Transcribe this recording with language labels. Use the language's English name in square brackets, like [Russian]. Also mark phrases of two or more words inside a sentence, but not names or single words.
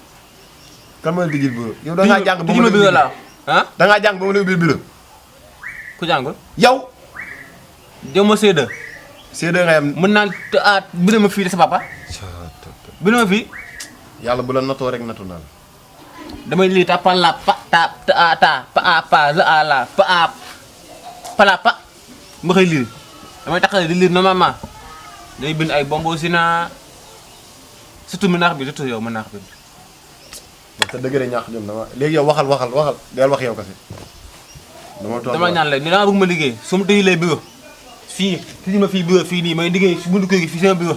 [Wolof] kan mooy tijji bureau. yow da ngaa jàng ba tijji ma bureau laa ah. da ngaa jàng ba mu ne biir bureau. ku jàngul. yow. jëm ma C2. C2 nga yam. mën naa bind ma fii de sa papa. bind ma fii. yàlla bu la natoo rek natu naa la. damay lii ta la pa ta pa la a la pa la pa ma koy lire damay taxale di lire normalement day bind ay bombo sina surtout mën naa ko bind surtout yow mën naa ko bind. [French] parce que [Wolof] dëgg la ñàkk jom dama léegi yow waxal del wax yow kese. dama ñaan la ni dama bëgg ma liggéey su ma tëjee lay bureau fii tëjee ma fii bureau fii nii may liggéey si buntu kër gi fii sama bureau.